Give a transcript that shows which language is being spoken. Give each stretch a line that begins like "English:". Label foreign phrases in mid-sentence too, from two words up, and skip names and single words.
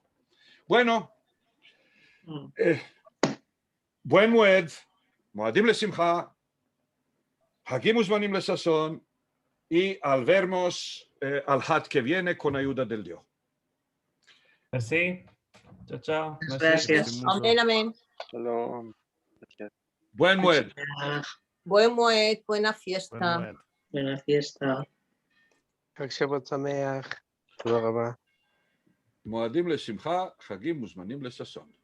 Spanish: Bueno, buen Moed,
Hebrew: מועדים לשמחה חגים וזמנים לששון,
Spanish: y al vernos al Had que viene con ayuda del Dios. Merci. Chao, chao. Muchas Merci. gracias. mucho. Amén, amén. Shalom. Buen Moed. Buen Moed, buena fiesta. Buen momento. Buena fiesta.
Hebrew: חג שבועות שמח. תודה רבה. מועדים לשמחה, חגים מוזמנים לששון.